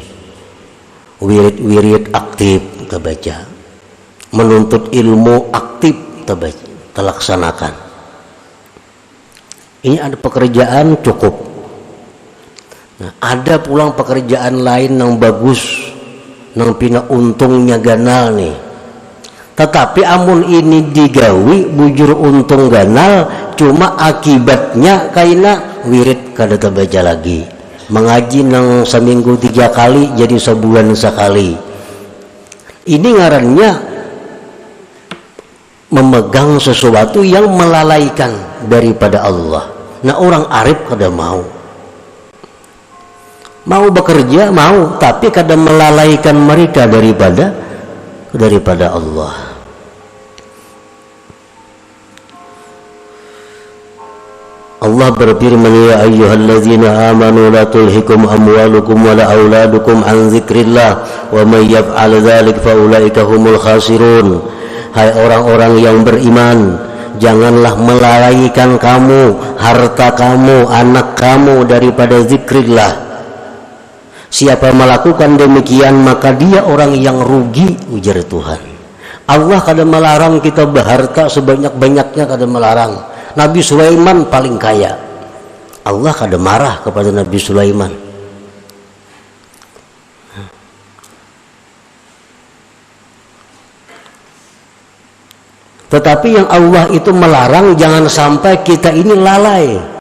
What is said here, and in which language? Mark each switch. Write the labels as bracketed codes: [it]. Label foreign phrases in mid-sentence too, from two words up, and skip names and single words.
[id] Wirid-wirid aktif kita baca. Menuntut ilmu aktif kita baca, kita laksanakan. Ini ada pekerjaan cukup. [bjn] Nah, ada pulang pekerjaan lain yang bagus, yang pina untungnya ganal nih. Tetapi amun ini digawi bujur untung ganal, cuma akibatnya kaina wirid kada terbaca lagi. Mengaji nang seminggu 3 kali jadi sebulan sekali. [id] Ini ngarannya memegang sesuatu yang melalaikan daripada Allah. [bjn] Nah, orang arif kada mau. Mau bekerja, mau, tapi kada melalaikan mereka daripada Allah. [ar] Allah berfirman, يا أيها الذين آمنوا لا تلهكم أموالكم ولا أولادكم عن ذكر الله ومن يفعل ذلك فأولئك هم الخاسرون. [id] Hai orang-orang yang beriman, janganlah melalaikan kamu harta kamu, anak kamu daripada zikrillah. Siapa melakukan demikian maka dia orang yang rugi, ujar Tuhan. [bjn] Allah kada melarang kita berharta sebanyak-banyaknya, kada melarang. Nabi Sulaiman paling kaya. Allah kada marah kepada Nabi Sulaiman. [id] Tetapi yang Allah itu melarang jangan sampai kita ini lalai.